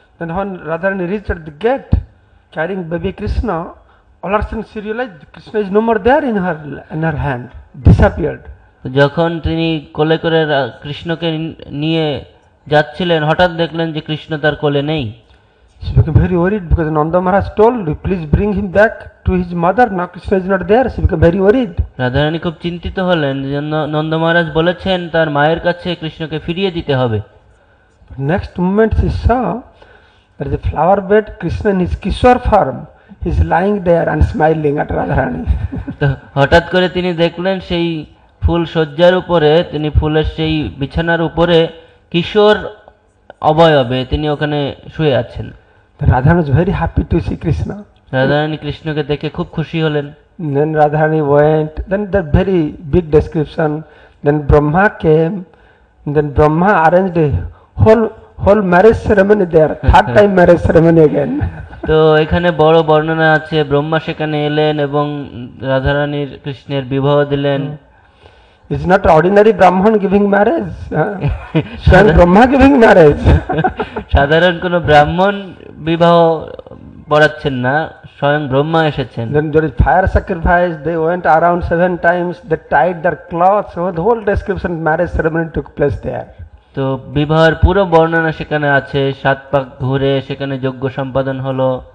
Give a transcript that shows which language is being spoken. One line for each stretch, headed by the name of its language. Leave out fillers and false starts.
English: Then when Radharani reached at the gate carrying baby Krishna, all of a sudden she realized Krishna is no more there in her hand, disappeared.
Bangla: যখন তিনি কোলে করে কৃষ্ণকে নিয়ে যাচ্ছিলেন, হঠাৎ দেখলেন যে কৃষ্ণ তার কোলে নেই।
English: She became very worried because Nanda Maharaj told, please bring him back to his mother. Now Krishna is not there. She became very worried.
Bangla: Radharani খুব চিন্তিত হলেন, নন্দ মহারাজ বলেছেন তার মায়ের কাছে কৃষ্ণকে ফিরিয়ে দিতে হবে।
English: Next moment she saw there is a flower bed, Krishna in his Kishore form. He is lying there and smiling at Radharani.
Bangla: তো হঠাৎ করে তিনি দেখলেন সেই ফুল সজ্জার উপরে, তিনি ফুলের সেই বিছানার উপরে কিশোর অবয়বে তিনি ওখানে শুয়ে আছেন।
English: Radharani was very happy to see Krishna.
Bangla: Radharani কৃষ্ণকে দেখে খুব খুশি হলেন।
English: Then Radharani went. Then the very big description. Then Brahma came. Then Brahma arranged a whole marriage ceremony there. Third time marriage ceremony again.
Bangla: তো এখানে বড় বর্ণনা আছে, ব্রহ্মা সেখানে এলেন এবং রাধারানীর কৃষ্ণের বিবাহ দিলেন।
English: It's not ordinary Brahman giving marriage. Swayam Brahma giving marriage.
Bangla: সাধারণ কোনো ব্রাহ্মণ বিবাহ পড়াচ্ছেন না, স্বয়ং ব্রহ্মা এসেছেন।
English: Then there is fire sacrifice. They went around 7 times. They tied their cloths. So the whole description marriage ceremony took place there.
Bangla: তো বিবাহের পুরো বর্ণনা সেখানে আছে, 7 পাক ঘুরে সেখানে যজ্ঞ সম্পাদন হলো।